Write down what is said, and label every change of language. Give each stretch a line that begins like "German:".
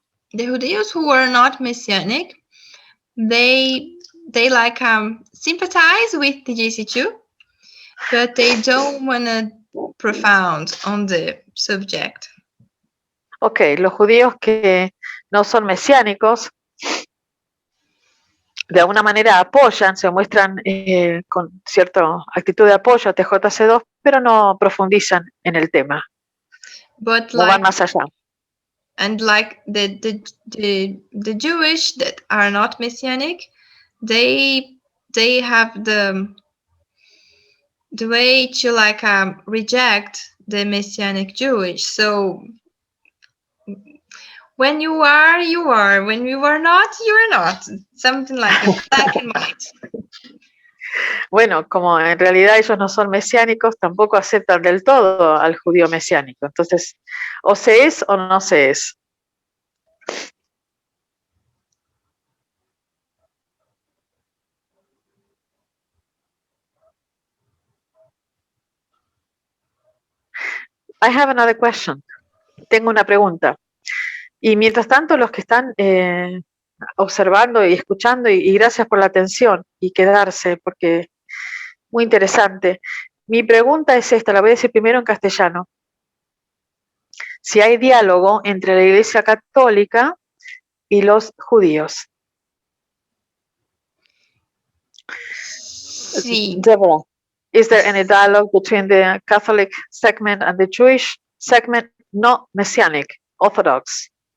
English: The Judeos who are not messianic, they sympathize with the TJC2, but they don't want to profound on the subject.
Spanish: Ok, los judíos que no son mesiánicos, de alguna manera apoyan, se muestran con cierta actitud de apoyo a TJC2, pero no profundizan en el tema.
English: But
Spanish: no van más allá.
English: And the Jewish that are not messianic, they have the way to reject the messianic Jewish. So when you are, you are. When you are not, you are not. Something like a black and white.
Spanish: Bueno, como en realidad ellos no son mesiánicos, tampoco aceptan del todo al judío mesiánico. Entonces, o se es o no se es.
English: I have another question.
Spanish: Tengo una pregunta. Y mientras tanto, los que están observando y escuchando, y gracias por la atención y quedarse, porque muy interesante. Mi pregunta es esta, la voy a decir primero en castellano. Si hay diálogo entre la Iglesia Católica y los judíos. Sí.
English: Deborah, is there any dialogue between the Catholic segment and the Jewish segment, not Messianic, Orthodox?